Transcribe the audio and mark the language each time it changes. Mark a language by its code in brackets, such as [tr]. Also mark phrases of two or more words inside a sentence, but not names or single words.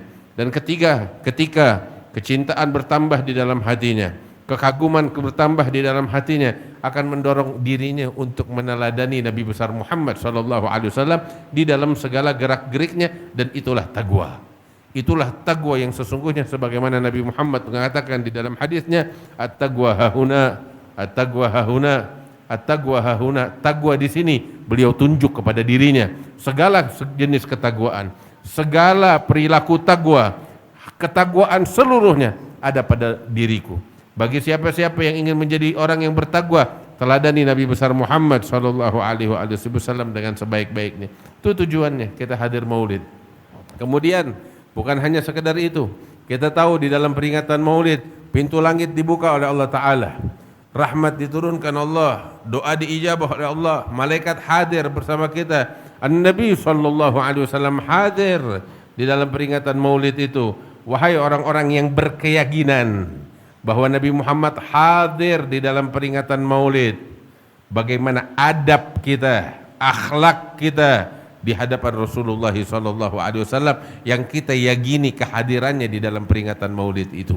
[id] Dan ketika kecintaan bertambah di dalam hatinya, kekaguman bertambah di dalam hatinya, akan mendorong dirinya untuk meneladani Nabi besar Muhammad [ar] صلى الله عليه وسلم [id] di dalam segala gerak-geriknya, dan itulah taqwa. Itulah taqwa yang sesungguhnya, sebagaimana Nabi Muhammad mengatakan di dalam hadisnya, [ar] التقوى هاهنا، التقوى هاهنا, التقوى هاهنا. [id] Taqwa di sini beliau tunjuk kepada dirinya segala jenis ketakwaan, segala perilaku taqwa, ketakwaan seluruhnya ada pada diriku. Bagi siapa-siapa yang ingin menjadi orang yang bertakwa, teladani Nabi besar Muhammad [ar] صلى الله عليه وسلم [id] dengan sebaik-baiknya. Itu tujuannya kita hadir Maulid. Kemudian bukan hanya sekedar itu, kita tahu di dalam peringatan Maulid pintu langit dibuka oleh Allah Ta'ala, rahmat diturunkan Allah, doa diijabah oleh Allah, malaikat hadir bersama kita, [ar] النبي صلى الله عليه وسلم [id] hadir di dalam peringatan Maulid itu. Wahai orang-orang yang berkeyakinan bahwa Nabi Muhammad hadir di dalam peringatan Maulid, bagaimana adab kita, akhlak kita di hadapan [ar] رسول الله صلى الله عليه وسلم [id] yang kita yakini kehadirannya di dalam peringatan Maulid itu.